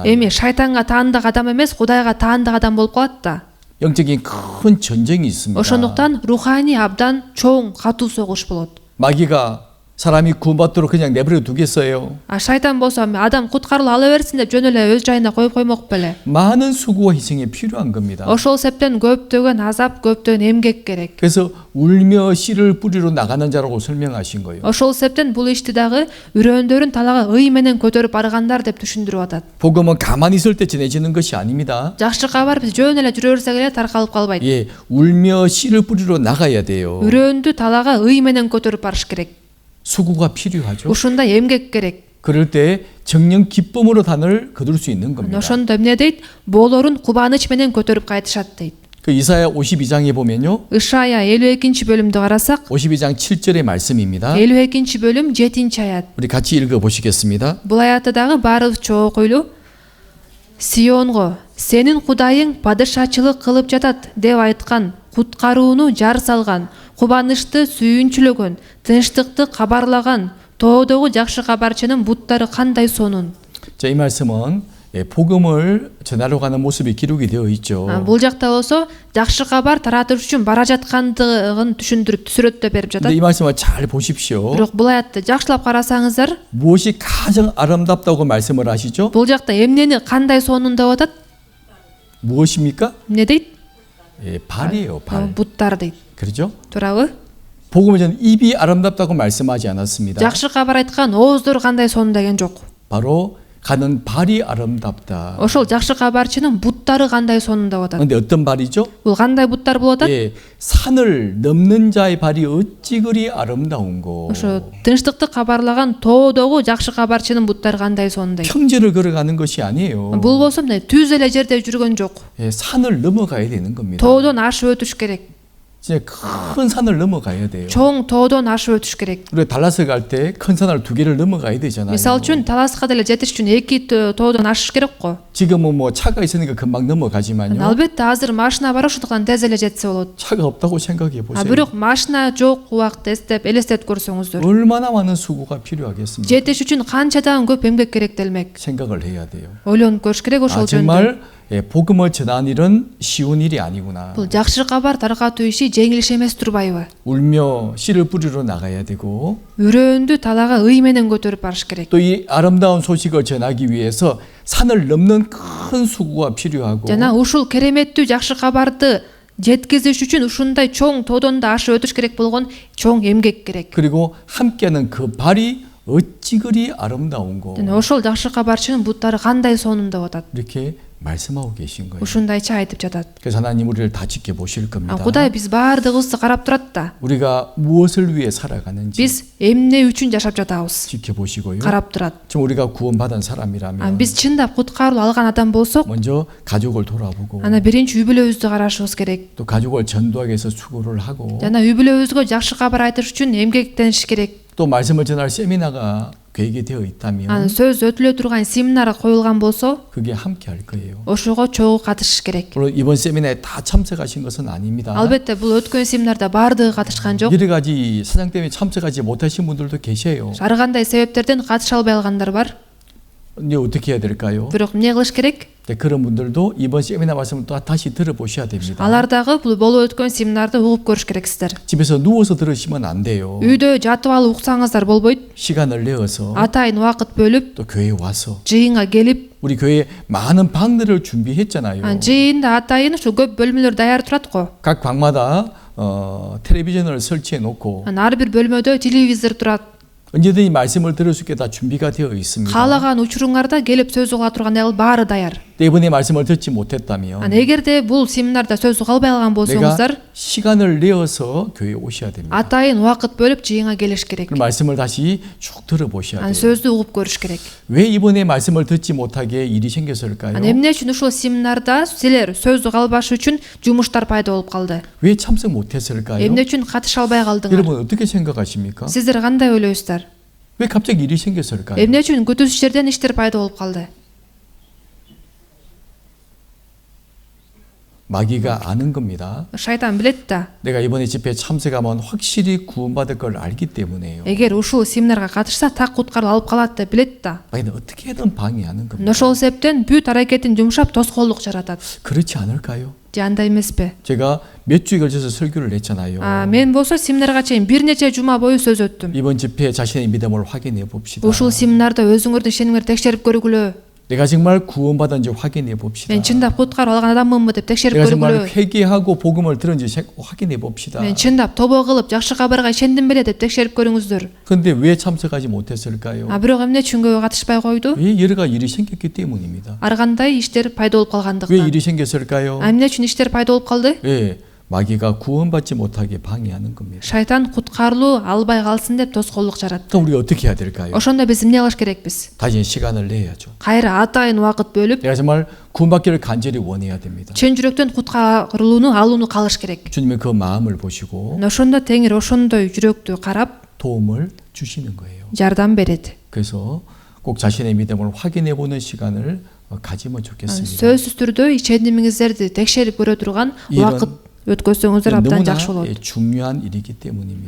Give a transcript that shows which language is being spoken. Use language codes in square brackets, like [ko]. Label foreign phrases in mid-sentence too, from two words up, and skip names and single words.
[ky] Эми шайтанга таандык адам эмес, Кудайга таандык адам болуп калат да. [ko] 영적인 큰 전쟁이 있습니다. [ky] Ошондуктан руханий абдан чоң катуу согуш болот. [ko] 마귀가 사람이 구원받도록 그냥 내버려 두겠어요. [ky] Шайтан болсо адам куткарылып ала берсин деп жөн эле өз жайына коюп коймок беле. [ko] 많은 수고와 희생이 필요한 겁니다. [ky] Ошол себептен көптөгөн азап, көптөгөн эмгек керек. [ko] 그래서 울며 씨를 뿌리러 나가는 자라고 설명하신 거예요. [ky] Ошол себептен бул ишти дагы үрөөндөрүн талаага ый менен көтөрүп баргандар деп түшүндүрүп атат. [ko] 복음은 가만히 있을 때 전해지는 것이 아닙니다. [ky] Жакшы кабар биз жөн эле жүрө берсек эле таркалып калбайт. [ko] 예, 울며 씨를 뿌리러 나가야 돼요. [ky] үрөөндү талаага ый менен көтөрүп барыш керек. [ko] 수고가 필요하죠. [ky] Ушунда эмгек керек. [ko] 그럴 때 정녕 기쁨으로 단을 거둘 수 있는 겁니다. [ky] Ошондо эмне дейт? Боолорун кубаныч менен көтөрүп кайтышат дейт. [ko] 그 이사야 52장에 보면요. [ky] Ишая 52-бөлүмдү карасак, [ko] 52장 7절의 말씀입니다. [ky] 52-бөлүм 7-аят. [ko] 우리 같이 읽어 보시겠습니다. [ky] Бул аятты дагы баарыбызча окуйлу. Сионго, сенин Кудайың падышачылык кылып жатат деп айткан, куткарууну жар салган, кубанычты сүйүнчүлөгөн, тынчтыкты кабарлаган, тоодогу жакшы кабарчынын буттары кандай сонун. [ko] 자, 이 말씀은 복음을 전하러 가는 모습이 기록이 되어 있죠. [ky] Бул жакта болсо жакшы кабар таратыш үчүн бара жаткандыгын түшүндүрүп сүрөттөп берип жатат. [ko] 근데 이 말씀을 잘 보십시오. [ky] Бирок бул аятты жакшылап карасаңыздар, [ko] 무엇이 가장 아름답다고 말씀을 하시죠? [ky] бул жакта эмнени кандай сонун деп атат? [ko] 무엇입니까? [ky] Эмне дейт? [ko] 예, 발이에요, 발. [ky] Буттар дейт. [ko] 그렇죠? [ky] Туурабы? [ko] 복음을 저는 입이 아름답다고 말씀하지 않았습니다. [ky] жакшы кабар айткан ооздор кандай сонун деген жок. [ko] 바로 가는 발이 아름답다. [ky] ошол жакшы кабарчынын буттары кандай сонун деп атат. [ko] 그런데 어떤 발이죠? [ky] бул кандай буттар болуп атат? [ko] 예, 산을 넘는 자의 발이 어찌 그리 아름다운 거. [ky] ошо тынчтыкты кабарлаган тоодогу жакшы кабарчынын буттары кандай сонун дейт. [ko] 평지를 걸어가는 것이 아니에요. [ky] бул болсо мына түз эле жерде жүргөн жок. [ko] 예, 산을 넘어가야 되는 겁니다. [ky] тоодон ашып өтүш керек. [ko] 진짜 큰 산을 넘어가야 돼요. [ky] чоң тоодон ашып өтүш керек. [ko] 우리가 달라스 갈 때 큰 산을 2개를 넘어가야 되잖아요. [ky] мисалы үчүн таласка деле жетиш үчүн 2 тоодон ашыш керек го. [ko] 지금은 뭐 차가 있으니까 금방 넘어가지만요. [ky] албетте азыр машина бар, ошондуктан тез эле жетсе болот. [ko] 차가 없다고 생각해 보세요. [ky] бирок машина жок убакытты элестетип көрсөңүздөр. [ko] 얼마나 많은 수고가 필요하겠습니까? [ky] жетиш үчүн канчадан көп эмгек керектелмек. [ko] 생각을 해야 돼요. [ky] ойлонуп көрүш керек ошол жөнүндө. [ko] 정말 예, 복음을 전하는 일은 쉬운 일이 아니구나. [ky] бул жакшы кабар таркатуу иши жеңил иш эмес турбайбы? [ko] 울며 씨를 뿌리러 나가야 되고 [ky] үрөөндү талаага ый менен көтөрүп барыш керек. [ko] 또 이 아름다운 소식을 전하기 위해서 산을 넘는 큰 수고가 필요하고 [ky] жана ушул кереметтүү жакшы кабарды жеткизиш үчүн ушундай чоң тоодон да ашып өтүш керек болгон чоң эмгек керек. [ko] 그리고 함께하는 그 발이 어찌 그리 아름다운 거. [ky] жана ошол жакшы кабарчынын буттары кандай сонун деп атат. [ko] 이렇게 말씀하고 계신 거예요. [ky] ушундайча айтып жатат. [ko] 그래서 하나님 우리를 다 지켜보실 겁니다. [ky] кудай биз баардыгыбызды карап турат да. [ko] 우리가 무엇을 위해 살아가는지 [ky] биз эмне үчүн жашап жатабыз? [ko] 지켜보시고요. [ky] карап турат. [ko] 지금 우리가 구원받은 사람이라면 [ky] биз чындап куткаруу алган адам болсок, [ko] 먼저 가족을 돌아보고 [ky] ана биринчи үй бүлөбүздү карашыбыз керек. [ko] 또 가족을 전도하기 위해서 수고를 하고 [ky] жана үй бүлөбүзгө жакшы кабар айтыш үчүн эмгектениш керек. [ko] 또 말씀을 전할 세미나가 계획이 되어 있다면 [ky] анан сөз өтүлө турган семинар коюлган болсо, [ko] 그게 함께 할 거예요. [ky] ошого чогуу катышыш керек. [ko] 물론 이번 세미나에 다 참석하신 것은 아닙니다. [ky] албетте бул өткөн семинарда баардыгы катышкан жок. [ko] 여러 가지 사정 때문에 참석하지 못하신 분들도 계세요. [ky] ар кандай себептерден катыша албай калгандар бар. [ko] 이제 어떻게 해야 될까요? [ky] бирок эмне кылыш керек? [ko] 네, 그런 분들도 이번 세미나 말씀을 또 다시 들어보셔야 됩니다. [ky] алар дагы бул болуп өткөн семинарды угуп көрүш керексиздер. [ko] 집에서 누워서 들으시면 안 돼요. [ky] үйдө жатып алып уксаңыздар болбойт. [ko] 시간을 내어서 [ky] атайын убакыт бөлүп, [ko] 또 교회에 와서 [ky] жыйынга келип, [ko] 우리 교회에 많은 방들을 준비했잖아요. [ky] жыйында атайын ушу көп бөлмөлөр даяр турат го. [ko] 각 방마다 텔레비전을 설치해 놓고 [ky] ар бир бөлмөдө телевизор турат. [ko] 언제든지 말씀을 들을 수 있게 다 준비가 되어 있습니다. [ky] каалаган учуруңарда келип сөз уга тургандай кылып баары даяр. [ko] 이번에 말씀을 듣지 못했다면 [ky] эгерде бул семинарда сөз уга албай калган [ko] 내가 [ky] болсоңуздар, [ko] 시간을 내어서 교회에 오셔야 됩니다. [ky] атайын убакыт бөлүп жыйынга келиш керек. [ko] 그 말씀을 다시 쭉 들어보셔야 돼요. [ky] сөздү угуп көрүш керек. [ko] 왜 이번에 말씀을 듣지 못하게 일이 생겼을까요? [ky] эмне үчүн ушул семинарда силер сөз уга албаш үчүн жумуштар пайда болуп калды? [ko] 왜 참석 못했을까요? [ky] эмне үчүн катыша албай калдыңар? [ko] 여러분 어떻게 생각하십니까? [ky] сиздер кандай ойлойсуздар? [ko] 왜 갑자기 일이 생겼을까요? [ky] эмне үчүн күтүүсүз жерден иштер пайда болуп калды? [ko] 마귀가 아는 겁니다. [ky] шайтан билет да. [ko] 내가 이번에 집회에 참석하면 확실히 구원받을 걸 알기 때문에요. [ky] эгер ушул семинарга катышса так куткаруу алып калат деп билет да. [ko] 마귀는 어떻게든 방해하는 겁니다. [ky] ошол себептен бүт аракетин жумшап тоскоолдук жаратат. [ko] 그렇지 않을까요? [ky] же андай эмеспи? [ko] 제가 몇 주에 걸쳐서 설교를 했잖아요. [ky] мен болсо семинарга чейин бир нече жума бою сөз өттүм. [ko] 이번 집회에 자신의 믿음을 확인해 봅시다. [ky] ушул семинарда өзүңөрдүн ишенимиңерди текшерип көргүлө. [ko] 내가 정말 구원받은지 확인해 봅시다. [ky] мен чындап куткаруу алган адаммынбы деп текшерип [ko] 내가 정말 [ky] көргүлө. [ko] 회개하고 복음을 들은지 확인해 봅시다. [ky] мен чындап тобо кылып жакшы кабарга ишендим беле деп текшерип көрүңүздөр. [ko] 그런데 왜 참석하지 못했을까요? [ky] бирок эмне үчүн көбү катышпай койду? [ko] 왜 여러 가지 일이 생겼기 때문입니다. [ky] ар кандай иштер пайда болуп [ko] 왜 [ky] калгандыктан. [ko] 일이 생겼을까요? [ky] эмне үчүн иштер пайда болуп калды? [ko] 예, 마귀가 구원받지 못하게 방해하는 겁니다. [ky] шайтан куткарылуу албай калсын деп тоскоолдук жаратты. [ko] 그럼 우리가 어떻게 해야 될까요? [ky] ошондо биз эмне кылыш керекпиз? [ko] 다시 시간을 내야죠. [ky] кайра атайын убакыт бөлүп, [ko] 내가 정말 구원받기를 간절히 원해야 됩니다. [ky] чын жүрөктөн куткарылууну алууну каалаш керек. [ko] 주님의 그 마음을 보시고 [ky] ошондо теңир ошондой жүрөктү карап [ko] 도움을 주시는 거예요. [ky] жардам берет. [ko] 그래서 꼭 자신의 믿음을 확인해 보는 시간을 가지면 좋겠습니다. [ky] сөзсүз түрдө ишенимиңиздерди текшерип көрө турган убакыт өткөзсөңүздөр абдан жакшы болот. [ko] 중요한 일이기 때문입니다.